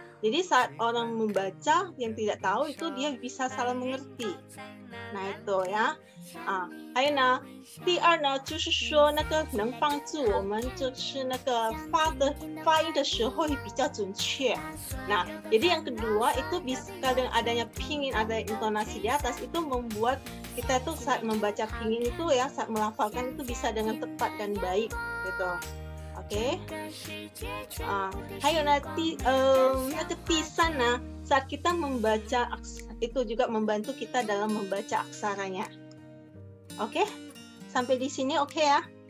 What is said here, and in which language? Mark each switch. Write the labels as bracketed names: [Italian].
[Indonesian] Jadi saat orang membaca yang tidak tahu itu dia bisa salah mengerti. Nah itu ya. [Chinese] 还有呢，第二呢，就是说那个能帮助我们就是那个发音的时候会比较准确. [Indonesian] Nah, jadi yang kedua itu bisa dengan adanya pinyin, ada intonasi di atas itu membuat kita tuh saat membaca pinyin itu ya, saat melafalkan itu bisa dengan tepat dan baik gitu. Oke. [Chinese] 还有呢，那个第三呢, [Indonesian] saat kita membaca itu juga membantu kita dalam membaca aksaranya. Oke, sampai di sini oke ya?